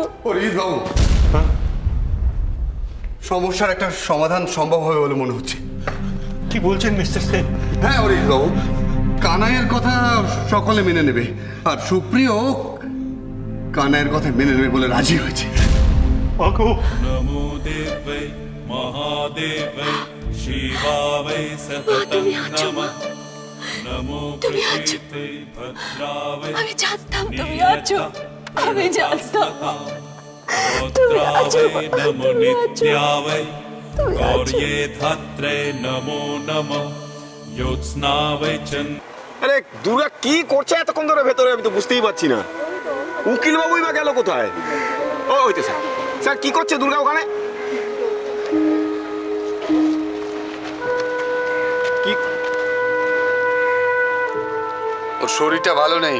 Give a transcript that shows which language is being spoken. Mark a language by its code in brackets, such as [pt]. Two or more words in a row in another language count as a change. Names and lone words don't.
[bn] অরিজিৎ বাবু, সমস্যার একটা সমাধান সম্ভব হবে বলে মনে হচ্ছে। কি বলছেন মিস্টার সেন? হ্যাঁ অরিজিৎ বাবু, কানাইয়ের কথা সকলে মেনে নেবে, আর সুপ্রিয় কানাইয়ের কথা মেনে নেবে বলে রাজি হয়েছে। মাগো, [sa] नमो देवै महादेवै शिवावै सततं नमः नमो प्रकृते भद्रावै [bn] আমি জানতাম তুমি আছো, আমি জানতাম তুমি আছো, [sa] भद्रावै नमो [bn] তুমি আছো, [sa] नित्यावै [bn] তুমি আছো। [sa] गौर्ये धात्रे नमो नमः योत्स्नावै चन्द्र। [bn] আরে দুর্গা কি করছে এতক্ষণ ধরে ভেতরে? আমি তো বুঝতেই পারছি না। উকিল বাবুই বা গেল কোথায়? ও হইতে স্যার, স্যার কি করছে দুর্গা ওখানে? কি ওর শরীরটা ভালো নেই।